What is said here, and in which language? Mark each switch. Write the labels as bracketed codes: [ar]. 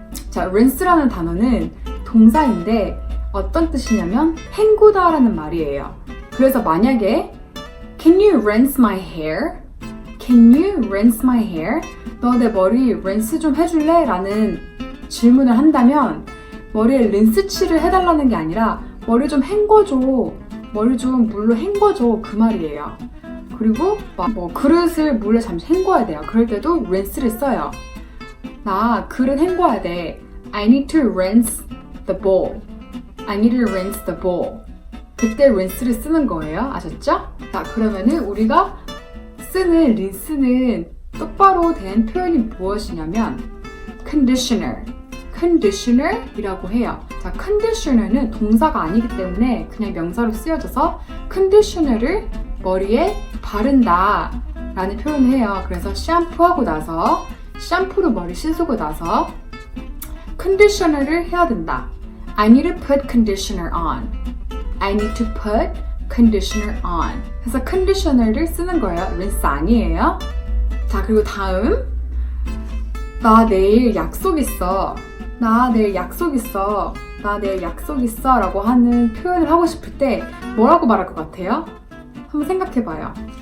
[ko] 자, 린스라는 단어는 동사인데 어떤 뜻이냐면 헹구다라는 말이에요. 그래서 만약에 [en] Can you rinse my hair? Can you rinse my hair? [ko] 너 내 머리 린스 좀 해줄래? 라는 질문을 한다면 머리에 린스칠을 해달라는 게 아니라 머리 좀 헹궈줘. 머리 좀 물로 헹궈줘. 그 말이에요. 그리고 뭐 그릇을 물에 잠시 헹궈야 돼요. 그럴 때도 rinse를 써요. 나 그릇 헹궈야 돼. [en] I need to rinse the bowl. I need to rinse the bowl. [ko] 그때 rinse를 쓰는 거예요. 아셨죠? 자, 그러면은 우리가 쓰는 린스는 똑바로 된 표현이 무엇이냐면 conditioner. conditioner이라고 해요. 자, conditioner는 동사가 아니기 때문에 그냥 명사로 쓰여져서 conditioner를 머리에 바른다 라는 표현을 해요. 그래서 샴푸하고 나서 샴푸로 머리 씻고 나서 conditioner를 해야 된다. [en] I need to put conditioner on. I need to put conditioner on. [ko] 그래서 conditioner를 쓰는 거예요. 린스 아니에요. 자, 그리고 다음. 나 내일 약속 있어. 나 내일 약속 있어. 나 내일 약속 있어 라고 하는 표현을 하고 싶을 때 뭐라고 말할 것 같아요? 한번 생각해봐요.